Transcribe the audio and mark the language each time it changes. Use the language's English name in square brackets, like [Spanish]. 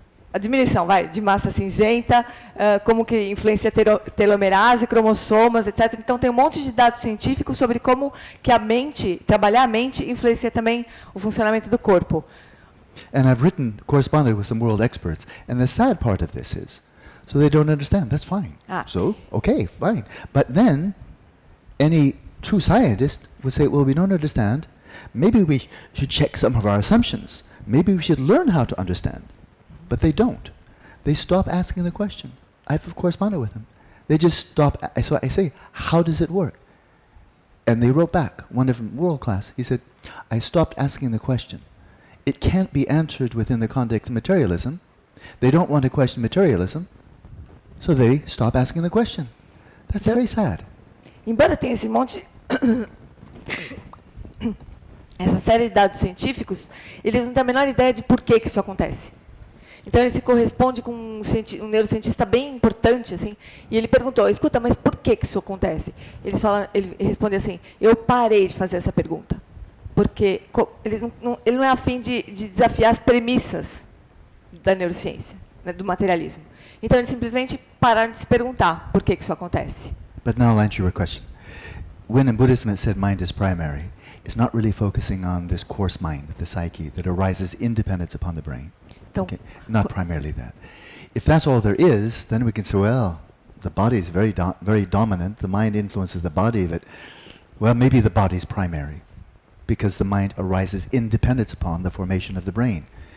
[Portuguese] A diminuição, de massa cinzenta, como que influencia telomerase, cromossomas, etc. Então, tem um monte de dados científicos sobre como que a mente, trabalhar a mente, influencia também o funcionamento do corpo. [English] And I've corresponded with some world experts, and the sad part of this is, so they don't understand, that's fine. So, okay, fine. But then, any true scientist would say, well, we don't understand, maybe we should check some of our assumptions. Maybe we should learn how to understand. But they don't. They stop asking the question. I've corresponded with them. They just stop. So I say, how does it work? And they wrote back, one of them, world class. He said, I stopped asking the question. It can't be answered within the context of materialism. They don't want to question materialism, so they stop asking the question. That's very sad. [Portuguese] Embora tenha esse monte, essa série de dados científicos, eles não têm a menor ideia de por que isso acontece. Então, ele se corresponde com um neurocientista bem importante, assim, e ele perguntou, escuta, mas por que isso acontece? Ele responde assim, eu parei de fazer essa pergunta, porque ele não é a fim de desafiar as premissas da neurociência, né, do materialismo. Então, eles simplesmente pararam de se perguntar por que isso acontece. [English] But now I'll answer your question. When in Buddhism it said mind is primary, it's not really focusing on this coarse mind, the psyche, that arises independence upon the brain. [Portuguese] Então, [English] Okay, not primarily that. If that's all there is, then we can say, well, the body is very dominant, the mind influences the body, that, well, maybe the body's primary, because the mind arises in dependence upon the formation of the brain.